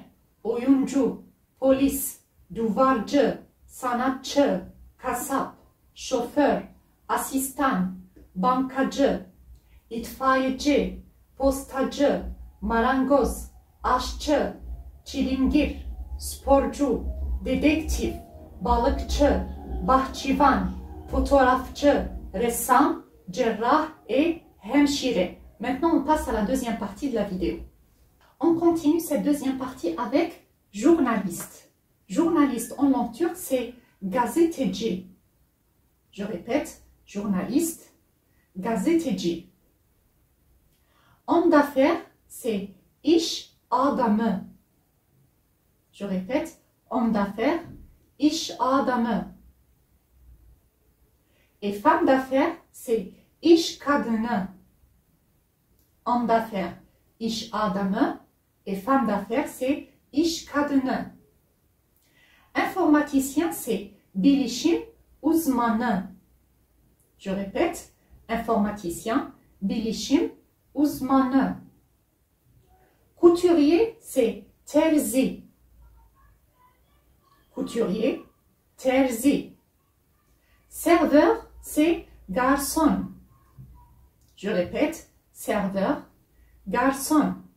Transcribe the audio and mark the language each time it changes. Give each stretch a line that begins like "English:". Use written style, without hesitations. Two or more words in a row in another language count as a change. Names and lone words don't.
Turkish: oyuncu, polis, duvarcı, sanatçı, kasap, şoför, asistan, bankacı, itfaiyeci, postacı, marangoz, aşçı, çilingir, sporcu, dedektif, balıkçı, bahçıvan, fotoğrafçı, ressam, cerrah et hemşire.
French: Maintenant, on passe à la deuxième partie de la vidéo. On continue cette deuxième partie avec journaliste. Journaliste en langue turque, c'est gazeteci. Je répète, journaliste, gazeteci. Homme d'affaires, c'est
Turkish: iş adamı.
French: Je répète, homme d'affaires,
Turkish: iş adamı.
French: Et femme d'affaires, c'est
Turkish: iş kadını.
French: Homme d'affaires,
Turkish: iş adamı.
French: Et femme d'affaires, c'est
Turkish: iş kadını.
French: Informaticien, c'est
Turkish: bilişim uzmanı.
French: Je répète, informaticien,
Turkish: bilişim uzmanı.
French: Couturier, c'est terzi. Couturier, terzi. Serveur, c'est garçon. Je répète, serveur, garçon.